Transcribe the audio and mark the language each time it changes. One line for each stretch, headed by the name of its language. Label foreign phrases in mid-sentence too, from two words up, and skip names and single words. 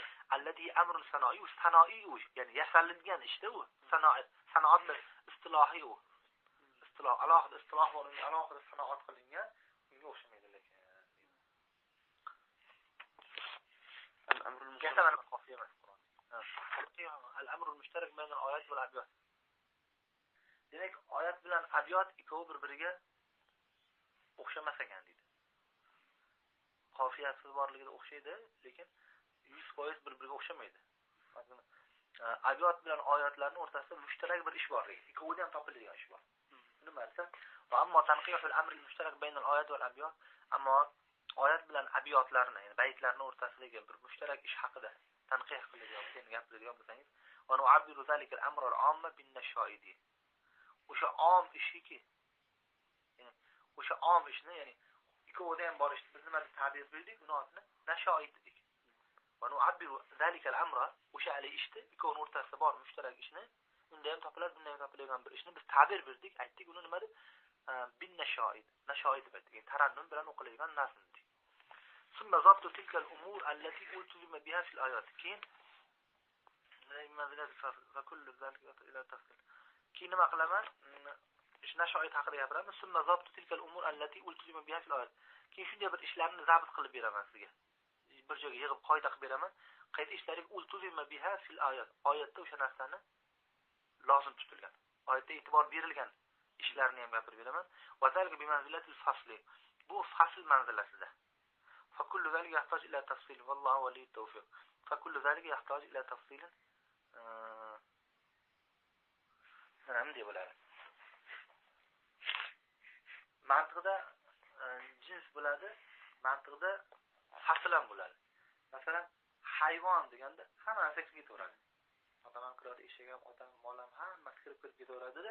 Arabic: الذي أمر صناعي، صناعي,
Uzbek: ya'ni yasallangan ishda u. Sanoat bir istilohiy u. Istiloh, alohida istiloh bor, alohida sanoat qilingan, unga o'xshamaydi lekin.
Arabic: الأمر المشترك
Uzbek: qofiya emas Qur'on.
Arabic: الأمر المشترك بين الآيات والأبيات.
Uzbek: Demak, oyat bilan abyat ikkovi bir-biriga o'xshamas ekan deydi. Qofiyasi borligida o'xshaydi, lekin 100% bir-biriga o'xshamaydi. Abyot bilan oyatlarning o'rtasida mushtarak bir ish bor. Ikkovida ham topiladigan ish bor. Nima desa,
Arabic: وأما تنقيح الأمر المشترك بين الآيات والأبيات,
Uzbek: ammo oyat bilan abyotlarni, ya'ni baytlarning o'rtasidagi bir mushtarak ish haqida tanqih qiladigan, sen gapiradigan bo'lsangiz,
Arabic: ونعبر ذلك الأمر العام بالنشائد.
Uzbek: O'sha om ishiki, ya'ni o'sha om ishni, ya'ni ikkovida ham bor ishni biz nima deb ta'bir qildik, uni otni nashaid dedik.
Arabic: ونعبر ذلك الأمر,
Uzbek: o'sha ali ishni ikkovining o'rtasida bor mushtarak ishni, unda ham topiladi, bunda ham topiladigan bir ishni biz ta'bir berdik, aytdik, uni nima deb
Arabic: بالنشائد,
Uzbek: nashaid deb aytdik. Tarannum bilan o'qiladigan nazm dedik.
Arabic: ثم ضبط تلك الأمور التي التزم بها في الآيات.
Uzbek: Keyin keyin nima qilaman? Nashoid haqida gapiramiz.
Arabic: ثم ضبط تلك الأمور التي التزم بها في الآيات.
Uzbek: Keyin shunday bir ishlarni zabit qilib beraman sizga. Bir joyga yig'ib qoida qilib beraman. Qaysi ishlariga
Arabic: التزم بها في الآيات.
Uzbek: Oyatda o'sha narsani lozim tutilgan. Oyatda e'tibor berilgan ishlarni ham gapirib beraman.
Arabic: وذلك بمنزلة الفصل.
Uzbek: Bu fasl manzilasida.
Arabic: فكل ذلك يحتاج إلى تفصيل والله ولي التوفيق. فكل ذلك يحتاج إلى تفصيل.
Uzbek: Nima deb bo'ladi? Mantiqda jins bo'ladi, mantiqda fasl ham bo'ladi. Masalan, hayvon deganda hamma narsa kirib ketaveradi. Odam ham kiradi, eshak ham, odam, mol ham hammasi kirib ketaveradi-da.